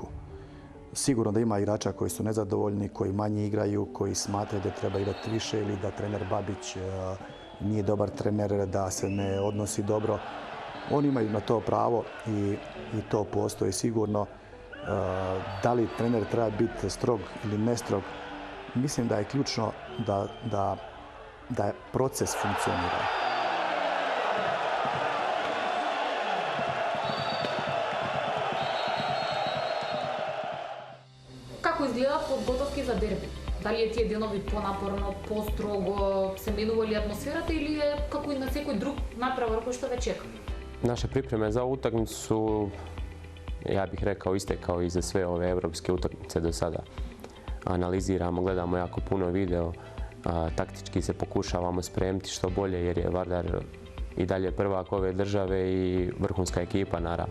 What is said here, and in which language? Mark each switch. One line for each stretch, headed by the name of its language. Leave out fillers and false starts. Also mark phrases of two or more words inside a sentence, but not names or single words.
Croatian: Sigurno da ima igrača koji su nezadovoljni, koji manje igraju, koji smatraju da treba igrati više ili da trener Babić nije dobar trener, da se ne odnosi dobro. Oni imaju na to pravo i to postoji sigurno. Da li trener treba biti strog ili ne strog, mislim da je ključno da proces funkcionira.
Macedonian: Како изгледаат подготовки за дерби? Дали е тие денови понапорно, построго, се менува ли атмосферата или е како и на секој друг натпревар кој што ве чека?
Croatian: Naše pripreme za utakmicu su, ja bih rekao, iste kao i za sve ove evropske utakmice do sada. Analiziramo, gledamo jako puno video, taktički se pokušavamo spremiti što bolje jer je Vardar i dalje prvak ove države i vrhunska ekipa naravno.